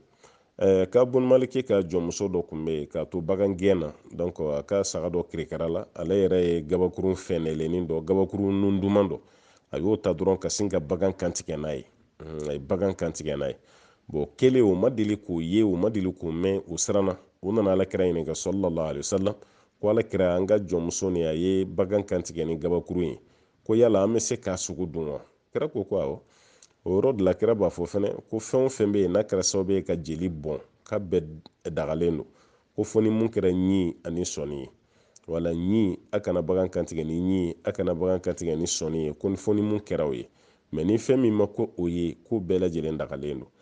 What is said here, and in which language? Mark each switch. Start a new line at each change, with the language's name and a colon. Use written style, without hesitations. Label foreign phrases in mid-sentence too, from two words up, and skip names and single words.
Bambara: Ka Bun Maliki ka jɔnmuso dɔ tun bɛ yen k'a to bagan gɛn na, donc a ka saga dɔ kirikara la, ale yɛrɛ ye gabakurun fɛnɛlenin dɔ, gabakurun nun duman dɔ, a y'o ta dɔrɔn ka sin ka bagan kantigɛ n'a ye. A ye bagan kantigɛ n'a ye. Bon kelen o ma deli k'o ye, o ma deli k'o mɛn, o siranna, o nana Alakira ɲininka
Arabic: صلى الله عليه وسلم
Bambara: ko Alakira, an ka jɔnmuso ni a ye bagan kantigɛ ni gabakurun ye, ko yala an bɛ se k'a sogo dun wa? Kira ko awɔ. O yɔrɔ de la Kira b'a fɔ fɛnɛ ko fɛn o fɛn bɛ yen n'a kɛra sababu ye ka jeli bɔn k'a bɛɛ dagalen don, ko fɔ ni mun kɛra ɲi ani sɔni ye, wala ɲi a kana bagan kantigɛ ni ɲi ye, a kana bagan kantigɛ ni sɔni ye, ko fɔ ni mun kɛra o ye, mɛ ni fɛn min ma ko o ye, ko bɛɛ lajɛlen dagalen don.